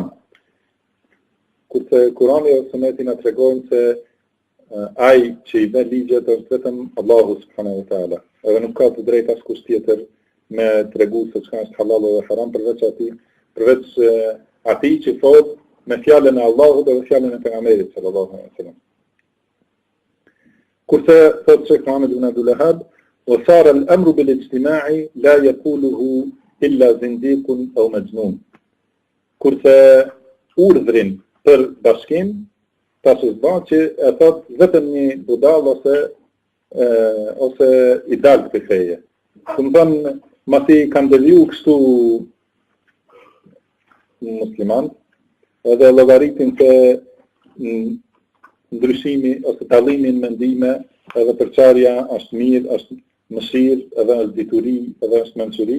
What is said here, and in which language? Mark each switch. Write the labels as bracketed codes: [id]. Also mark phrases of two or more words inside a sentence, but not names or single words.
[sq] Kurse Kur'ani dhe Suneti na tregojnë se ai që i bën ligjet është vetëm Allahu [ar] سبحانه وتعالى. [sq] Edhe nuk ka të drejtë askush tjetër me tregu se çka është halal dhe haram përveç atij që thotë me fjalën e Allahut dhe fjalën e pejgamberit [ar] صلى الله عليه وسلم. [sq] Kurse thotë Shejkh Muhammed ibn Abdul Vehhab, [ar] وصار الأمر بالاجتماع لا يقوله إلا زنديق أو مجنون. [sq] Kurse urdhrin për bashkim, tash bën që e thot vetëm një budall ose i dal për feje. Domthon masi kanë deviju kështu musliman, edhe llogaritin të ndryshimi ose dallimin mendime, edhe përçarja është mirë, është mëshirë, edhe është dituri, edhe është mençuri.